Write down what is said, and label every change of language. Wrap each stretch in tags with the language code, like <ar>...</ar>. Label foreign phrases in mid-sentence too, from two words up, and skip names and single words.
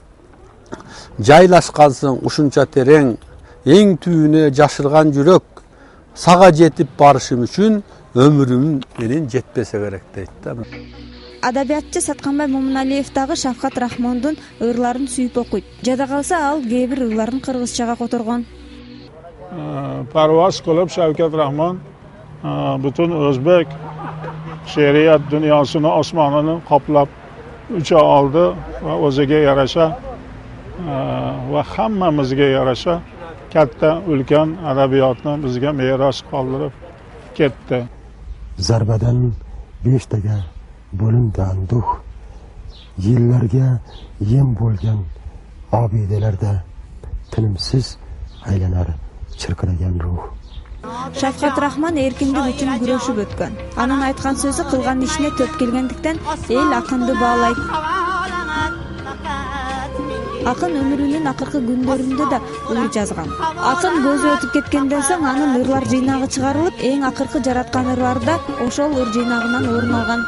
<ky>Жайлашкансың ушунча терең, эң түбүнө жашырган жүрөк, сага жетип барышым үчүн өмүрүм менен жетпесе керек дейт да. Адабиятчы Сатканбай Момуналиев дагы Шавкат Рахмондун ырларын сүйүп окуйт. Жада калса ал кээ бир ырларын кыргызчага которгон.</ky> <uz>Парвоз кылып Шавкат Рахмон бүтүн өзбек she'riyat dunyosini osmonini qoplab ucha oldi va o'ziga yarasha va hammamizga yarasha katta ulkan adabiyotni bizga meros qoldirib ketdi. Zarbadan 5taga bo'lingan duh, yillarga yem bo'lgan obidalarda tinimsiz aylanar chirqiragan ruh.</uz> <ky>Шавкат Рахмон эркиндик үчүн күрөшүп өткөн. Анын айткан сөзү кылган ишине төп келгендиктен эл акынды баалайт. Акын өмүрүнүн акыркы күндөрүндө да ыр жазган. Акын көзү өтүп кеткенден соң анын ырлар жыйнагы чыгарылып, эң акыркы жараткан ырлары да ошол ыр жыйнагынан орун алган.</ky>